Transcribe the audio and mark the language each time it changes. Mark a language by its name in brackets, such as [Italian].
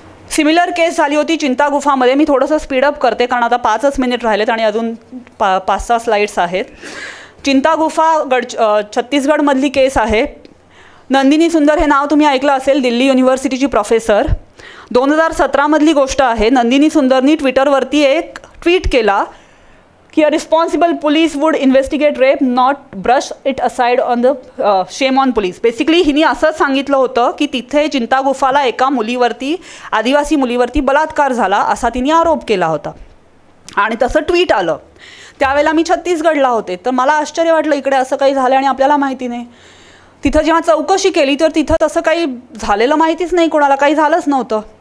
[Marathi] Similar केस झाली होती चिंता गुफामध्ये. मी थोडंसं स्पीडअप करते कारण आता 5च मिनिट राहिलेत आणि अजून 5-6 स्लाइड्स आहेत. चिंता गुफा छत्तीसगडमधली केस आहे. नंदिनी सुंदर हे नाव तुम्ही ऐकलं असेल, दिल्ली युनिव्हर्सिटीची प्रोफेसर. 2017मधली गोष्ट आहे. नंदिनी सुंदरनी ट्विटरवरती एक ट्वीट केला की [English] A responsible police would investigate rape, not brush it aside on the shame on police. [Marathi] Basically हिने असंच सांगितलं होतं की तिथे चिंता गुफाला एका मुलीवरती, आदिवासी मुलीवरती बलात्कार झाला असा तिने आरोप केला होता आणि तसं ट्वीट आलं. त्यावेळेला मी छत्तीसगडला होते, तर मला आश्चर्य वाटलं इकडे असं काही झालं आणि आपल्याला माहिती नाही. तिथं जेव्हा चौकशी केली तर तिथं तसं काही झालेलं माहितीच नाही, कोणाला काही झालंच नव्हतं.